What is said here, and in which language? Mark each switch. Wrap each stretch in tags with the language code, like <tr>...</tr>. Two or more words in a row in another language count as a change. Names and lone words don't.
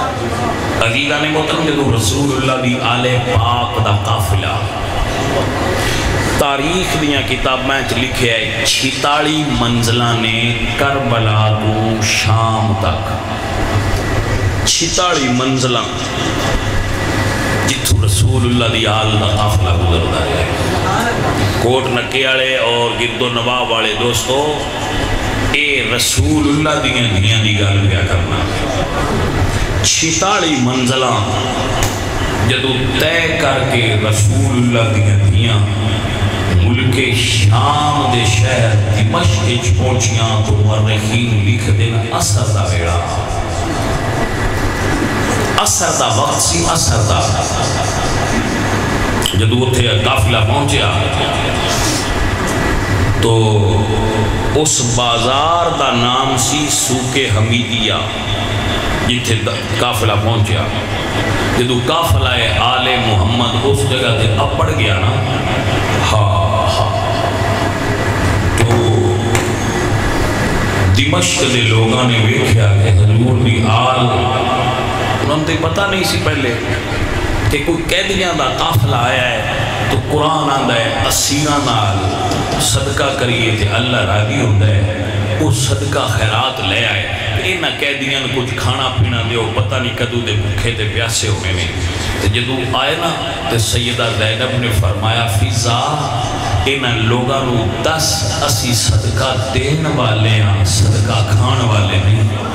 <pa>عزیزان محترم، جدو رسول اللہ دی آل پاک دا قافلہ تاریخ دیاں کتابیں لکھے ہے 46 منزلہ نے کربلا تو شام تک. 46 منزلہ جتو رسول اللہ دی آل دا قافلہ گزردا ہے. کوٹ نکے والے اور گرد و نواح والے دوستو، اے رسول اللہ دیاں دی گل پیا کرنا. 46 منزلہ جدو طے کر کے رسول اللہ دیاں ملک شام دے شہر دمشق پہنچیاں تو مورخین لکھ دینا اثر دا ویڑا، اثر دا وقت سی. اثر دا جدو اتھے قافلہ پہنچیا تو اس بازار دا نام سی سوق حمیدیہ جتھے قافلہ پہنچیا. جدو قافلہ آل محمد اس جگہ تے اپڑ گیا نا، تو دمشق دے لوگاں نے ویکھیا کہ حضور دی آل، انہوں نے پتہ نہیں سی پہلے کہ کوئی قیدیاں دا قافلہ آیا ہے تو قرآن آندہ ہے اسیران نال صدقہ کریے تے اللہ راضی ہوتا ہے.</pa> <ur>وہ صدقہ خیرات لے آئے.</ur> <pa>انہ قیدیاں کچھ کھانا پینا دیو، پتہ نہیں کدو دے بھوکے تے پیاسے ہوئے میں. جدو آئے نا تے سیدہ زینب نے فرمایا فضا انہ لوگاں نو 10 اسی صدقہ دین والے ہیں، صدقہ کھان والے نہیں.</pa>